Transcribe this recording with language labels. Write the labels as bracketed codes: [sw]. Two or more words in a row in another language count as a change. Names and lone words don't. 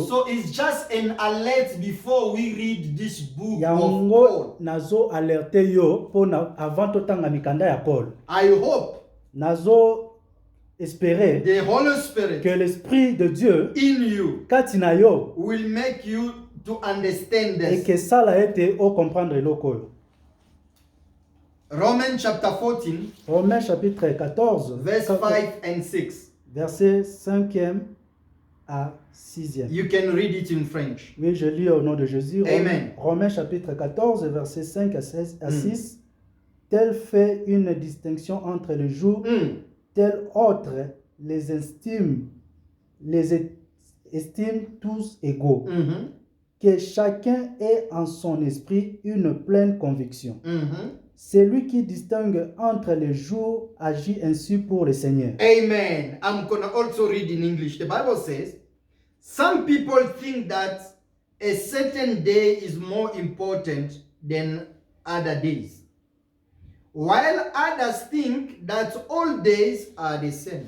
[en] So it's just an alert before we read this book of [ln] yango [en] Paul. [ln] nazo alerte yo pona avant totanga mikanda ya Paul. [en] I hope [ln] Nazo espérer [en] the Holy [fr] que [en] Spirit [fr] l'esprit de Dieu [en] in you [ln] kati na yo [en] will make you to understand [fr] et [en] this. [ln] que sala ete o comprendre eloko oyo. [en] Romans chapter 14, [fr] Romains chapitre 14, [en] verse 5 and 6. [fr] verset 5e à 6e. [en] You can read it in French. [fr] Oui, je lis au nom de Jésus. Amen. Romains chapitre 14, verset 5 à 6. Tel fait une distinction entre les jours, tel autre les estime tous égaux. Que chacun ait en son esprit une pleine conviction. Celui qui distingue entre les jours agit ainsi pour le Seigneur. Amen. [en] I'm going to also read in English. The Bible says, some people think that a certain day is more important than other days, while others think that all days are the same.